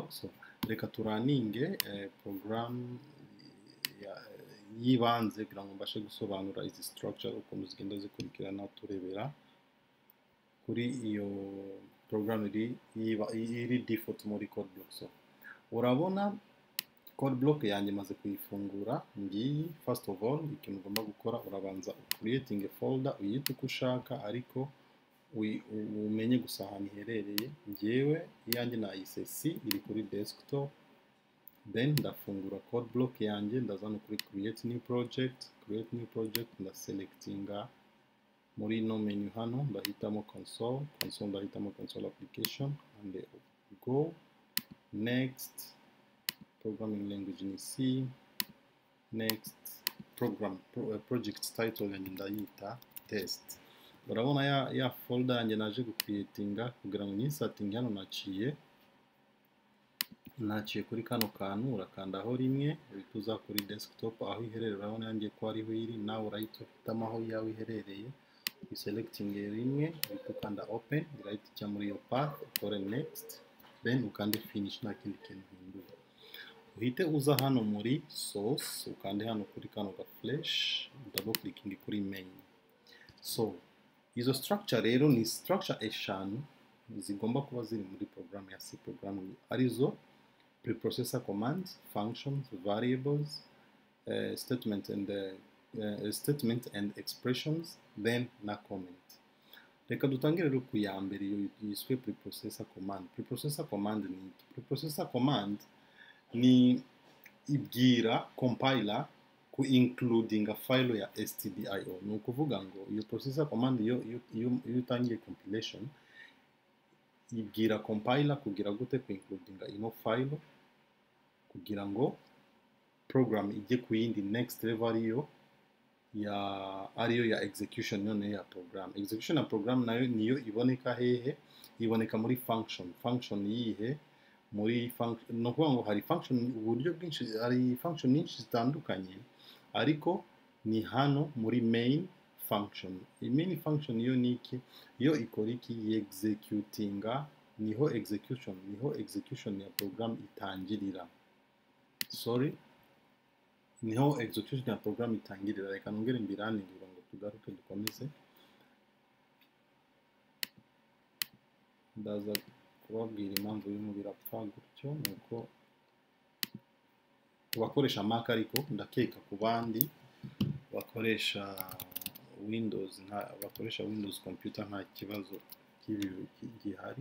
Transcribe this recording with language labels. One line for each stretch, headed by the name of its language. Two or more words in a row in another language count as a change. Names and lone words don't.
Kinyarwanda: So reka turaninge programme yibanze kugira ngo mbashe gusobanura izi structure ukuntu zigenda zikurikirana turebera kuri iyo program iri default muri CodeBlock. So urabona CodeBlock yanjye maze kuyifungura ngiyi.
English: First of all,
Kinyarwanda: ikintu ugomba gukora urabanza
English: creating a folder
Kinyarwanda: uyita uko ushaka ariko umenye gusa ahantu iherereye. Njyewe iyanjye nayise C, iri kuri desktop. Then ndafungura CodeBlock yanjye ndazana kuri
English: create new project
Kinyarwanda: ndaselectinga muri no menu hano ndahitamo console ndahitamo
English: console application and go next.
Kinyarwanda: Programming language ni C. Next project title yanjye ndayita test. Urabona ya folder yanjye naje gucreatinga kugira ngo nyinsatinge hano naciye kuri kano kantu urakandaho rimwe bituza kuri desktop aho iherereye. Urabona yanjye ko ariho iri, nawe urahita ufitamo aho yawe iherereye selecting rimwe ukanda open right cya muri iyo path ukore next then ukande finish nta kindi kintu hindura. Uhite uza hano muri source ukande hano kuri kano ga flash
English: double clicking
Kinyarwanda: kuri main. So izo structure rero ni structure eshanu zigomba kuba ziri muri program ya
English: C programming
Kinyarwanda: arizo
English: preprocessor commands, functions, variables, statement and expressions,
Kinyarwanda: then na comment. Reka dutangire rero ku ya mbere yiswe
English: preprocessor command. Preprocessor command
Kinyarwanda: ni iki?
English: Preprocessor command
Kinyarwanda: ni ibwira compiler ku
English: including a file
Kinyarwanda: ya stdio. Ni ukuvuga ngo iyo
English: processor command
Kinyarwanda: iyo utangiye compilation ibwira compiler kugira gute ku including ino file kugira ngo program ijye ku yindi
English: next level
Kinyarwanda: ariyo ya execution none ya program. Execution ya program nayo niyo iboneka hehe? Iboneka muri function yihe muri function. No kuvuga ngo hari function uburyo bwinshi, hari function nyinshi zitandukanye ariko ni hano muri
English: main function.
Kinyarwanda: I
English: main function
Kinyarwanda: niyo niki iyo ikora iki? Executinga niho execution ya program itangirira. Niho execution ya program itangirira. Reka nongere mbiraningura ngo tugaruke dukomeze. Ndaza kubabwira impamvu y'umu birapfa gutyo nuko bakoresha Mac ariko ndakeka ku bandi bakoresha Windows computer nta kibazo gihari.